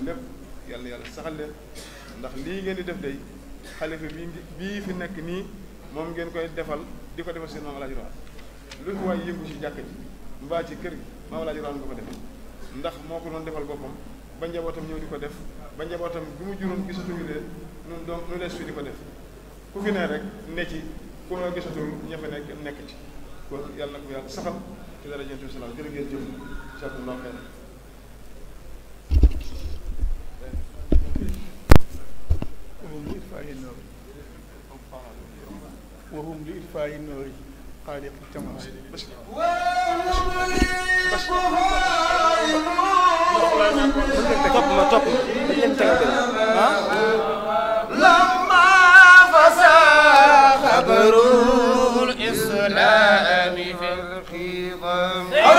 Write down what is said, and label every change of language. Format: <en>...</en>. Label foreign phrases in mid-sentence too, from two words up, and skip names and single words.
<wo>lépp yàlla yàlla saxal leen ndax lii ngeen di def day xalifa bii fi nekk nii moom ngeen koy defal di ko defal seen maam Alaaji Rawaan lu fi waay yëngu ci jàkka ji mbaa ci kër gi maam Alaaji Rawaan nga ko defal ndax moo ko doon defal boppam ba njabootam ñëw di ko def ba njabootam bi mu juróon gisatuñu leen ñun donc ñu lees fi di ko def ku fi ne rek ne ci ku nga gisatul ña fa nekk ci kon yàlla na ko yàlla saxal ci dara jëntu salaam jërë ngeen jëf</wo> <ar>جزاكم الله خيرا وهم لإطفاء النور خالق التماس لما فسى خبر الإسلام في الخضم</ar>